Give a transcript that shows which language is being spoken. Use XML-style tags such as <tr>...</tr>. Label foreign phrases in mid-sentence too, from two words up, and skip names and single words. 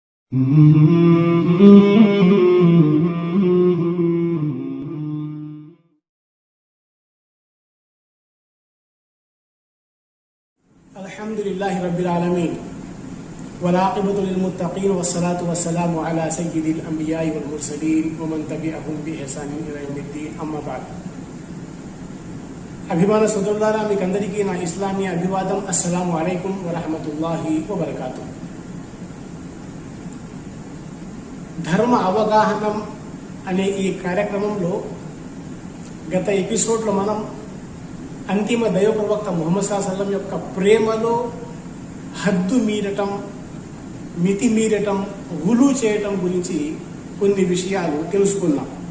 <ar>الحمد لله رب العالمين والعاقبة للمتقين والصلاة والسلام على سيد الأنبياء والمرسلين ومن تبعهم بإحسان إلى يوم الدين أما بعد.</ar> <te>అభిమాన సోదరులారా, మీకందరికీ నా ఇస్లామీ అభివాదం.</te> <ar>السلام عليكم ورحمة الله وبركاته.</ar> <te>ధర్మ అవగాహనం అనే ఈ కార్యక్రమంలో గత ఎపిసోడ్లో మనం అంతిమ దైవ ప్రవక్త ముహమ్మద్</te> <ar>صلى الله عليه وسلم</ar> <te>యొక్క ప్రేమలో హద్దు మీరటం, మితి మీరటం, గులు చేయటం గురించి కొన్ని విషయాలు తెలుసుకున్నాం.</te>